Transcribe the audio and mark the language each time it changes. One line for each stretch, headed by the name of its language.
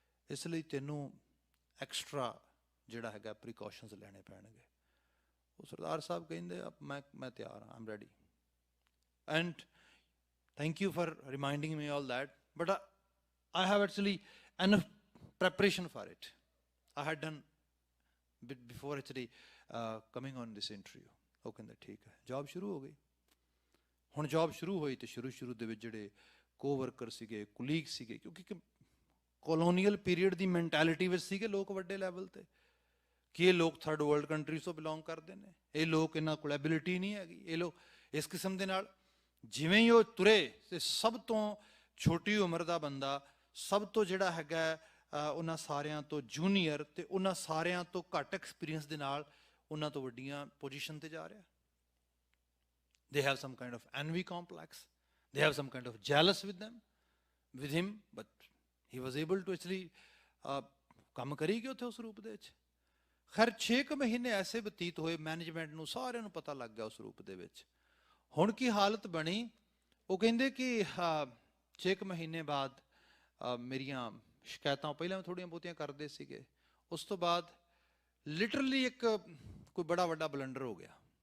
Punjabi: ਇਸ ਲਈ ਤੈਨੂੰ ਐਕਸਟਰਾ ਜਿਹੜਾ ਹੈਗਾ ਪ੍ਰੀਕਾਸ਼ਨਸ ਲੈਣੇ ਪੈਣਗੇ। ਉਹ ਸਰਦਾਰ ਸਾਹਿਬ ਕਹਿੰਦੇ ਮੈਂ ਤਿਆਰ ਹਾਂ,
English: I'm ready, and thank you for reminding me all that, but I have actually enough preparation for it. I had done before actually coming on this interview.
Punjabi: ਉਹ ਕਹਿੰਦਾ ਠੀਕ ਹੈ। ਜੌਬ ਸ਼ੁਰੂ ਹੋ ਗਈ। ਹੁਣ ਜੌਬ ਸ਼ੁਰੂ ਹੋਈ ਤੇ ਸ਼ੁਰੂ ਦੇ ਵਿੱਚ ਜਿਹੜੇ ਕੋਵਰਕਰ ਸੀਗੇ, ਕੁਲੀਗ ਸੀਗੇ, ਕਿਉਂਕਿ ਕੋਲੋਨੀਅਲ ਪੀਰੀਅਡ ਦੀ ਮੈਂਟੈਲਿਟੀ ਵਿੱਚ ਸੀਗੇ ਲੋਕ ਵੱਡੇ ਲੈਵਲ ਤੇ, ਕਿ ਇਹ ਲੋਕ ਥਰਡ ਵਰਲਡ ਕੰਟਰੀਜ਼ ਤੋਂ ਬਿਲੋਂਗ ਕਰਦੇ ਨੇ, ਇਹ ਲੋਕ ਇਹਨਾਂ ਕੋਲ ਐਬਿਲਿਟੀ ਨਹੀਂ ਹੈਗੀ, ਇਹ ਲੋਕ ਇਸ ਕਿਸਮ ਦੇ ਨਾਲ। ਜਿਵੇਂ ਹੀ ਉਹ ਤੁਰੇ ਤੇ ਸਭ ਤੋਂ ਛੋਟੀ ਉਮਰ ਦਾ ਬੰਦਾ, ਸਭ ਤੋਂ ਜਿਹੜਾ ਹੈਗਾ ਉਹਨਾਂ ਸਾਰਿਆਂ ਤੋਂ ਜੂਨੀਅਰ, ਤੇ ਉਹਨਾਂ ਸਾਰਿਆਂ ਤੋਂ ਘੱਟ ਐਕਸਪੀਰੀਅੰਸ ਦੇ ਨਾਲ ਉਹਨਾਂ ਤੋਂ ਵੱਡੀਆਂ ਪੋਜੀਸ਼ਨ ਤੇ ਜਾ ਰਿਹਾ।
English: They have some kind of envy complex. They have some kind of jealous with him, but he was able to actually
Punjabi: ਕੰਮ ਕਰੀ ਗਏ ਉੱਥੇ ਉਸ ਰੂਪ ਦੇ ਵਿੱਚ। ਖੈਰ 6 ਮਹੀਨੇ ਐਸੇ ਬਤੀਤ ਹੋਏ, ਮੈਨੇਜਮੈਂਟ ਨੂੰ ਸਾਰਿਆਂ ਨੂੰ ਪਤਾ ਲੱਗ ਗਿਆ ਉਸ ਰੂਪ ਦੇ ਵਿੱਚ। ਹੁਣ ਕੀ ਹਾਲਤ ਬਣੀ? ਉਹ ਕਹਿੰਦੇ ਕਿ 6 ਮਹੀਨੇ ਬਾਅਦ ਮੇਰੀਆਂ ਸ਼ਿਕਾਇਤਾਂ ਪਹਿਲਾਂ ਥੋੜ੍ਹੀਆਂ ਬਹੁਤੀਆਂ ਕਰਦੇ ਸੀਗੇ, ਉਸ ਤੋਂ ਬਾਅਦ ਲਿਟਰਲੀ ਇੱਕ ਕੋਈ ਬੜਾ ਵੱਡਾ ਬਲੰਡਰ ਹੋ ਗਿਆ।